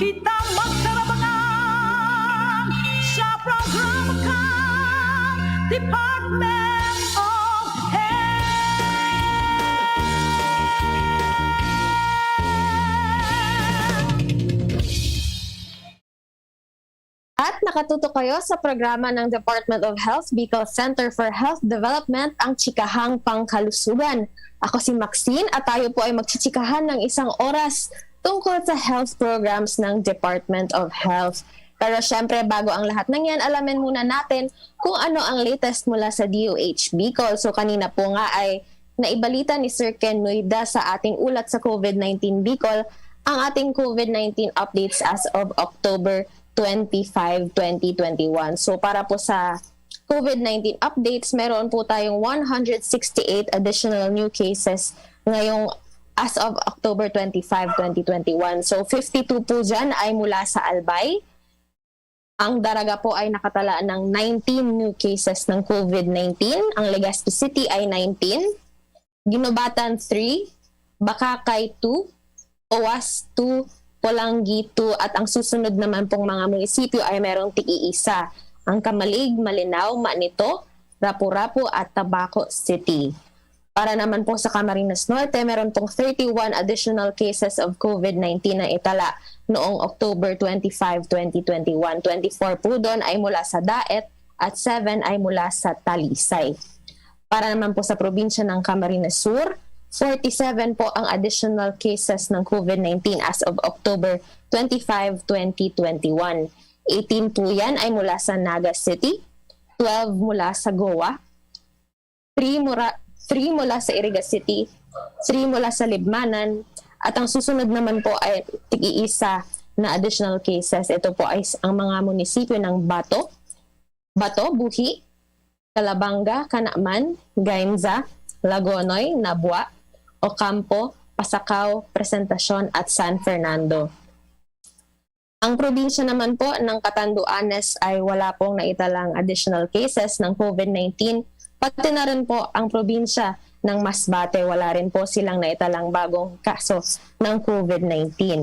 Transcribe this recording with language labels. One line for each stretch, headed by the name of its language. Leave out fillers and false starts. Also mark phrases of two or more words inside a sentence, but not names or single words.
Bikol: Kita magtarabangan sa programa ka,
English: Department of
Filipino: At nakatuto kayo sa programa ng Department of Health Bicol Center for Health Development, ang Chikahang Pangkalusugan. Ako si Maxine at tayo po ay magchichikahan ng isang oras tungkol sa
English: health programs
Filipino: ng Department of Health. Pero syempre, bago ang lahat ng yan, alamin muna natin kung ano ang latest mula sa DOH Bicol. So kanina po nga ay naibalita ni Sir Ken Nuida sa ating ulat sa COVID-19 Bicol ang ating
English: COVID-19 updates as of October 25, 2021.
Filipino: So para po sa
English: COVID-19 updates,
Filipino: meron po tayong 168
English: additional new cases
Filipino: ngayong
English: as of October 25, 2021.
Filipino: So 52 po dyan ay mula sa Albay. Ang Daraga po ay nakatala ng 19
English: new cases
Filipino: ng COVID-19. Ang Legazpi City ay 19. Ginobatan 3. Bakakay 2. Owas 2. Polanggi 2 at ang susunod naman pong mga munisipyo ay merong tig-iisa. Ang Kamalig, Malinao, Manito, Rapu-Rapu at Tabaco City. Para naman po sa Camarines Norte, meron pong 31
English: additional cases of COVID-19
Filipino: na itala noong October 25, 2021. 24 po doon ay mula sa Daet at 7 ay mula sa Talisay. Para naman po sa probinsya ng Camarines Sur, 47 po ang
English: additional cases
Filipino: ng COVID-19
English: as of October 25, 2021.
Filipino: 18 po yan ay mula sa Naga City, 12 mula sa Goa, 3 mula sa Iriga City, 3 mula sa Libmanan, at ang susunod naman po ay tig-iisa na
English: additional cases.
Filipino: Ito po ay ang mga munisipyo ng Bato, Buhi, Calabanga, Canaaman, Gainza, Lagonoy, Nabua, Ocampo, Pasacao, Presentacion at San Fernando. Ang probinsya naman po ng Catanduanes ay wala pong naitalang additional cases ng COVID-19. Pati na rin po ang probinsya ng Masbate, wala rin po silang naitalang bagong kaso ng COVID-19.